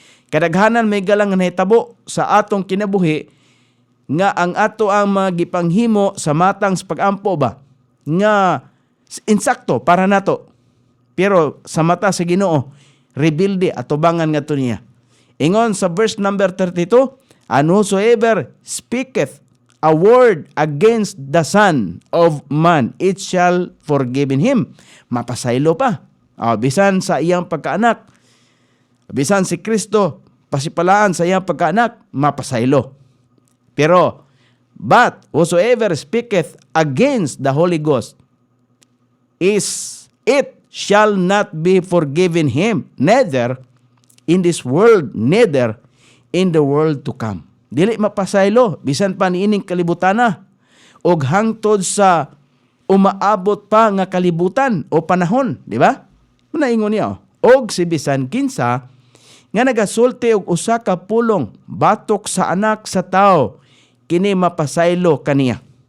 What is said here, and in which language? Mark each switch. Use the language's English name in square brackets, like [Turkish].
[Cebuano] Kadaghanan may galang nga nahitabo sa atong kinabuhi nga ang ato ang magipanghimo sa matang sa pagampo ba nga insakto para nato. Pero sa mata sa Ginoo, rebelde atubangan nga to niya. Ingon sa verse number 32, [English] and whosoever speaketh a word against the Son of Man, it shall forgiven him. [Cebuano] Mapasaylo pa. Bisan sa iyang pagkaanak, bisan si Kristo, pasipalaan sa iyang pagkaanak, mapasaylo. [English] Pero, but whosoever speaketh against the Holy Ghost, it shall not be forgiven him, neither in this world, neither in the world to come. [Cebuano] Dili mapasaylo, bisan pa niining kalibutan na, og hangtod sa umaabot pa nga kalibutan o panahon, di ba? Naingon niya, og si bisan kinsa nga nagasulti og usa ka pulong batok sa anak sa tao, kini mapasaylo kaniya.